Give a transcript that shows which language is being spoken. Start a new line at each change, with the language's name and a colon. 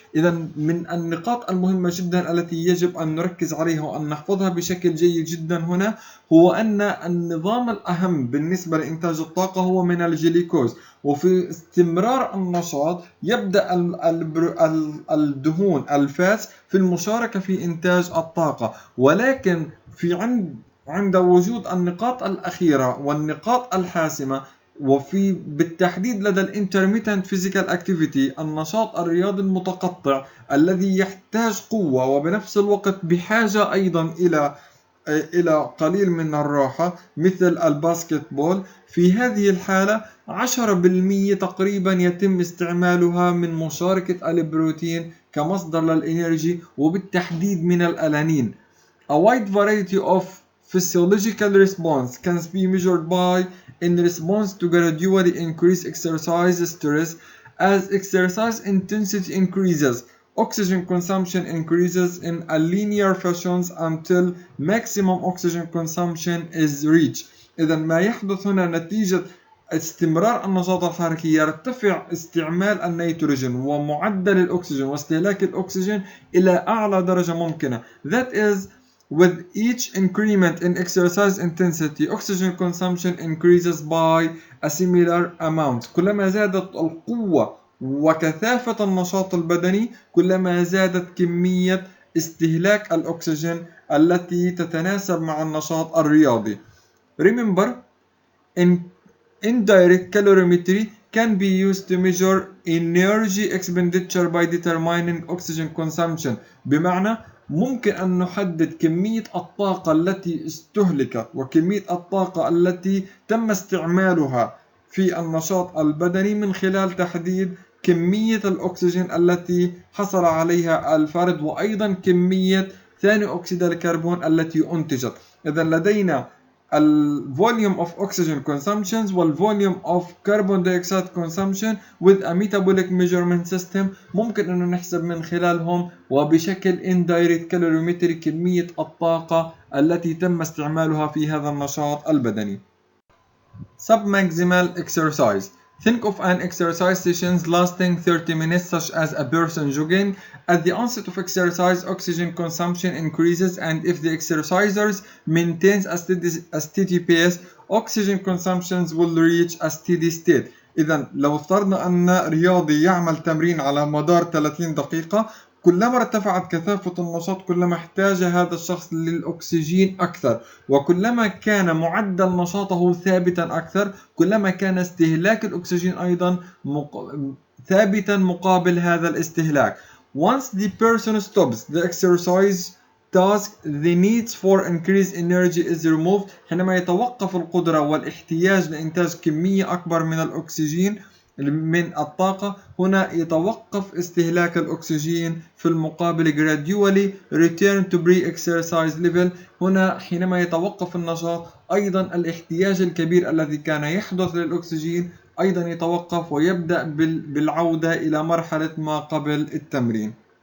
Arabic: إذا من النقاط المهمة جدا التي يجب أن نركز عليها وأن نحفظها بشكل جيد جدا هنا، هو أن النظام الأهم بالنسبة لإنتاج الطاقة هو من الجليكوز، وفي استمرار النشاط يبدأ الدهون الفاتس في المشاركة في إنتاج الطاقة، ولكن عند وجود النقاط الأخيرة والنقاط الحاسمة، وفي بالتحديد لدى الانترميتنت فيزيكال اكتيفيتي، النشاط الرياضي المتقطع الذي يحتاج قوة وبنفس الوقت بحاجة أيضا إلى قليل من الراحة مثل الباسكت بول، في هذه الحالة 10% تقريبا يتم استعمالها من مشاركة البروتين كمصدر للإنرجي، وبالتحديد من الألانين.
English: A wide variety of physiological response can be measured by in response to gradually increased exercise stress. As exercise intensity increases, oxygen consumption increases in a linear fashion until maximum oxygen consumption is reached.
Arabic: إذا ما يحدث هنا نتيجة استمرار النشاط الحركي يرتفع استعمال النيتروجين ومعدل الأكسجين واستهلاك الأكسجين إلى أعلى درجة ممكنة.
English: That is, with each increment in exercise intensity, oxygen consumption increases by a similar amount.
Arabic: كلما زادت القوة وكثافة النشاط البدني كلما زادت كمية استهلاك الأكسجين التي تتناسب مع النشاط الرياضي.
English: Remember, indirect calorimetry can be used to measure energy expenditure by determining oxygen consumption.
Arabic: بمعنى ممكن أن نحدد كمية الطاقة التي استهلكت وكمية الطاقة التي تم استعمالها في النشاط البدني من خلال تحديد كمية الأكسجين التي حصل عليها الفرد، وأيضا كمية ثاني أكسيد الكربون التي أنتجت. إذا لدينا
English: volume of oxygen consumptions volume of carbon dioxide consumption with a metabolic measurement system،
Arabic: ممكن أن نحسب من خلالهم وبشكل indirect calorimetry كمية الطاقة التي تم استعمالها في هذا النشاط البدني.
English: Submaximal exercise. Think of an exercise session lasting 30 minutes, such as a person jogging. At the onset of exercise, oxygen consumption increases, and if the exercisers maintains a steady pace, oxygen consumptions will reach a steady state.
Arabic: إذا لو افترضنا أن رياضي يعمل تمرين على مدار 30 دقيقة، كلما ارتفعت كثافة النشاط كلما احتاج هذا الشخص للأكسجين أكثر، وكلما كان معدل نشاطه ثابتا أكثر كلما كان استهلاك الأكسجين أيضا ثابتا مقابل هذا الاستهلاك.
English: Once the person stops the exercise task, the needs for increased energy is removed.
Arabic: حينما يتوقف القدرة والاحتياج لإنتاج كمية أكبر من الأكسجين من الطاقة، هنا يتوقف استهلاك الأكسجين، في المقابل
English: gradually return to pre-exercise level.
Arabic: هنا حينما يتوقف النشاط أيضا الاحتياج الكبير الذي كان يحدث للأكسجين أيضا يتوقف ويبدأ بالعودة إلى مرحلة ما قبل التمرين.